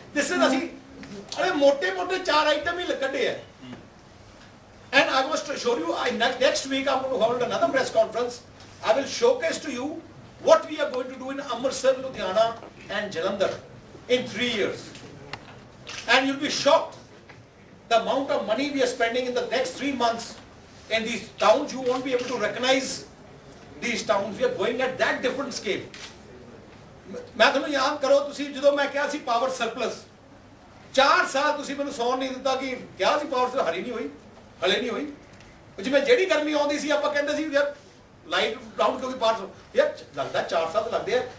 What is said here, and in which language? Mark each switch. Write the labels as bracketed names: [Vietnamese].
[English] This is [Punjabi] ਅਸੀਂ अरे मोटे 4 आइटम ही ਕੱਢੇ ਹੈ। [English] And I must assure you, next week I'm going to hold another press conference. I will showcase to you what we are going to do in Amritsar, Ludhiana and Jalandhar in 3 years. And you'll be shocked the amount of money we are spending in the next 3 months in these towns. You won't be able to recognize these towns. We are going at that different scale. [Punjabi] ਮੈਂ ਤੁਹਾਨੂੰ ਯਾਦ ਕਰੋ, ਤੁਸੀਂ ਜਦੋਂ ਮੈਂ ਕਿਹਾ ਸੀ power surplus 4 ਸਾਲ ਤੁਸੀਂ ਮੈਨੂੰ ਸੌਣ ਨਹੀਂ ਦਿੱਤਾ ਕਿ ਕਿਹਾ ਸੀ ਪਾਵਰ ਸਰਪਲਸ, ਹਲੇ ਨਹੀਂ ਹੋਈ। ਜਿਵੇਂ ਜਿਹੜੀ ਗਰਮੀ ਆਉਂਦੀ ਸੀ ਆਪਾਂ ਕਹਿੰਦੇ ਸੀ ਯਾਰ ਲਾਈਟ ਡਾਊਨ ਕਿਉਂਕਿ ਪਾਵਰ ਯਾਰ ਲੱਗਦਾ 4 ਸਾਲ ਲੱਗਦੇ ਆ।